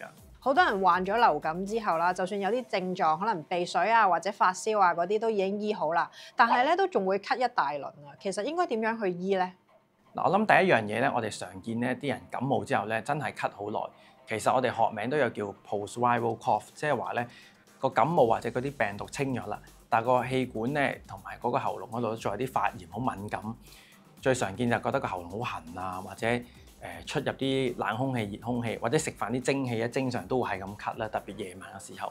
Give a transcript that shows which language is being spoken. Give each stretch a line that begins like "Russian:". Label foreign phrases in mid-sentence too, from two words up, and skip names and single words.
Cantonese: 好多人患咗流感之後啦，就算有啲症狀，可能鼻水啊或者發燒啊嗰啲都已經醫好啦，但係咧都仲會咳一大輪啊。其實應該點樣去醫咧？嗱，我諗第一樣嘢咧，我哋常見咧啲人感冒之後咧，真係咳好耐。其實我哋學名都有叫
English: post-viral cough，
Cantonese: 即係話咧個感冒或者嗰啲病毒清咗啦，但係個氣管咧同埋嗰個喉嚨嗰度仲有啲發炎，好敏感。最常見就覺得個喉嚨好痕啊，或者出入啲冷空氣、熱空氣，或者食飯啲蒸氣咧，正常都會係咁咳啦，特別夜晚嘅時候。